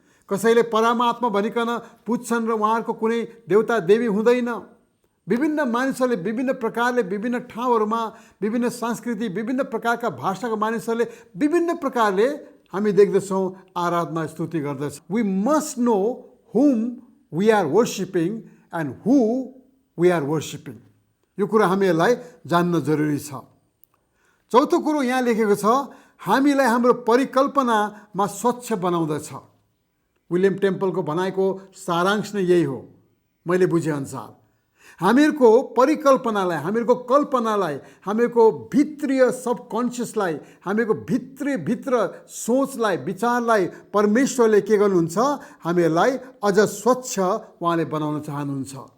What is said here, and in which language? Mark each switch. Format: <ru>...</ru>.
<ne>कसैले परमात्मा भनिकन पुज्छन् र उहाँहरूको कुनै देवता देवी हुँदैन। विभिन्न मानिसहरूले विभिन्न प्रकारले विभिन्न ठाउँहरूमा विभिन्न संस्कृति विभिन्न प्रकारका भाषाका मानिसहरूले विभिन्न प्रकारले हामी देख्दछौँ आराधना स्तुति गर्दछ।</ne> <en>We must know whom we are worshipping and who we are worshipping.</en> <ne>यो कुरा हामीहरूलाई जान्न जरुरी छ। चौथो कुरो यहाँ लेखेको छ, हामीलाई हाम्रो परिकल्पनामा स्वच्छ बनाउँदछ। विलियम टेम्पलको भनाइको सारांश नै यही हो मैले बुझेअनुसार। हामीहरूको परिकल्पनालाई, हामीहरूको कल्पनालाई, हामीहरूको भित्रीय सबकन्सियसलाई, हामीहरूको भित्र सोचलाई, विचारलाई परमेश्वरले के गर्नुहुन्छ, हामीहरूलाई अझ स्वच्छ उहाँले बनाउन चाहनुहुन्छ।</ne>